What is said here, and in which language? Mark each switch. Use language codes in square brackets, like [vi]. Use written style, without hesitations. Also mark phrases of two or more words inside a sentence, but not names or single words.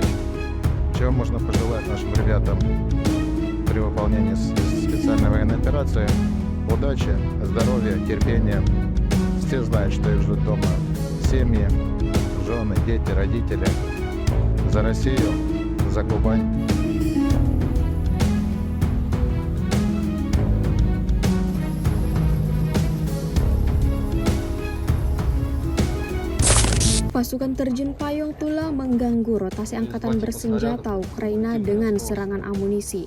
[ru] Чего можно пожелать нашим ребятам при выполнении специальной военной операции? Удачи, здоровья, терпения. Все знают, что их ждут дома. Семьи, жены, дети, родители. За Россию, за Кубань. [id] Pasukan terjun payung Tula mengganggu rotasi angkatan bersenjata Ukraina dengan serangan amunisi.